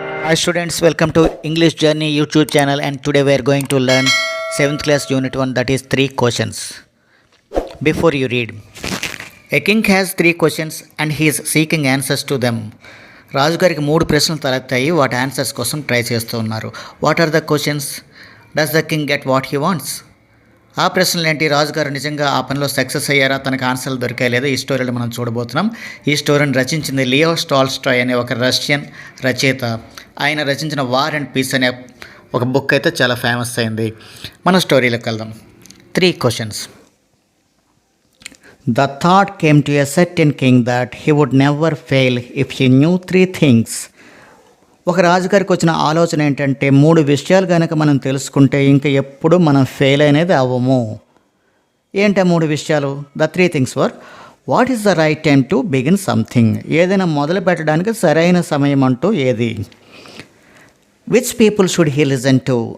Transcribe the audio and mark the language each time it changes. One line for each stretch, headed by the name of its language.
English: Hi students, welcome to English Journey YouTube channel, and today we are going to learn 7th class unit 1, that is 3 questions. Before you read, a king has 3 questions and he is seeking answers to them.
Telugu: రాజుగారికి 3 ప్రశ్నలు తలెత్తాయి, వాటి answers కోసం try చేస్తూ ఉన్నారు.
English: What are the questions? Does the king get what he wants?
Telugu: ఆ ప్రశ్నలు ఏంటి? రాజుగారు నిజంగా ఆ పనిలో సక్సెస్ అయ్యారా? తనకు ఆన్సర్లు దొరికాయి లేదా? ఈ స్టోరీలో మనం చూడబోతున్నాం. ఈ స్టోరీని రచించింది లియో టాల్స్టాయ్ అనే ఒక రష్యన్ రచయిత. ఆయన రచించిన వార్ అండ్ పీస్ అనే ఒక బుక్ అయితే చాలా ఫేమస్ అయింది. మన స్టోరీలోకి వెళ్దాం.
English: 3 questions. The thought came to a certain king that he would never fail if he knew 3 things.
Telugu: ఒక రాజుగారికి వచ్చిన ఆలోచన ఏంటంటే 3 విషయాలు కనుక మనం తెలుసుకుంటే ఇంకా ఎప్పుడు మనం ఫెయిల్ అనేది అవ్వము. ఏంటి 3 విషయాలు?
English: The 3 things were: what is the right time to begin something?
Telugu: ఏదైనా మొదలు పెట్టడానికి సరైన సమయం అంటూ ఏది?
English: Which people should he listen to?